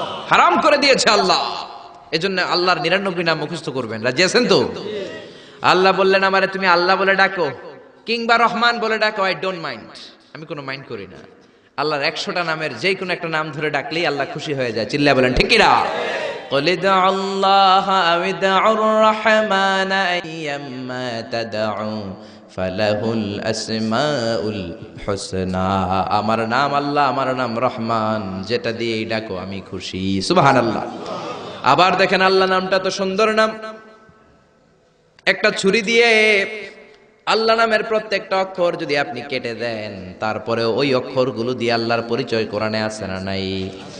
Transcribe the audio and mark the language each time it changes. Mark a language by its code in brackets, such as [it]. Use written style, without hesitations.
[bn] হারাম করে দিয়েছে আল্লাহ। এজন্য আল্লাহর 99 নাম মুখস্থ করবেন। রাজি আছেন তো? আল্লাহ বললেন, আমারে তুমি আল্লাহ বলে ডাকো কিংবা রহমান বলে ডাকো, [en] I don't mind, [bn] আমি কোনো মাইন্ড করি না। আল্লাহর 100টা নামের যে কোনো একটা নাম ধরে ডাকলেই আল্লাহ খুশি হয়ে যায়। চিল্লায় বলেন ঠিক কিনা? [ar] قل ادعوا الله أو ادعوا الرحمن أيما تدعوا فله الأسماء الحسنى। [bn] আমার নাম আল্লাহ, আমার নাম রহমান, যেটা দিয়ে ডাকো আমি খুশি। সুবহানাল্লাহ। আবার দেখেন, আল্লাহ নামটা তো সুন্দর নাম। একটা ছুরি দিয়ে আল্লাহ নামের প্রত্যেকটা অক্ষর যদি আপনি কেটে দেন, তারপরে ওই অক্ষরগুলো দিয়ে আল্লাহর পরিচয় কোরআনে আছে না নাই?